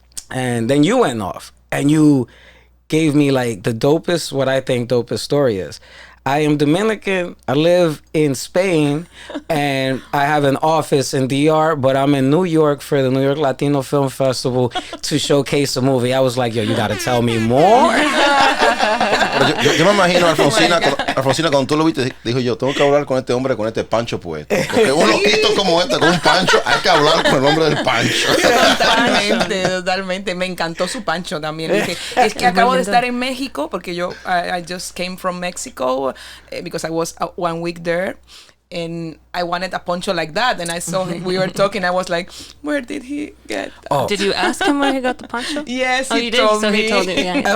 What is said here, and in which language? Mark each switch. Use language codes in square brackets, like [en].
[en] And then you went off and you gave me like the dopest, what I think dopest story is. I am Dominican. I live in Spain, and I have an office in DR, but I'm in New York for the New York Latino Film Festival to showcase a movie. I was like, yo, you gotta tell me more. [es] Yo me imagino a Alfonsina, cuando tú lo viste, dijo yo, tengo que hablar con este hombre, con este Pancho puesto. Porque un loquito como este, con un Pancho, hay que hablar con el hombre del Pancho. Totalmente. Me encantó su Pancho también. Es que acabo de estar en México, porque yo, [en] I just came from Mexico, because I was 1 week there, and I wanted a poncho like that, and I saw him, we were talking, I was like, where did he get that? Oh. Did you ask him where he got the poncho? Yes, he told me. So he told you, yeah.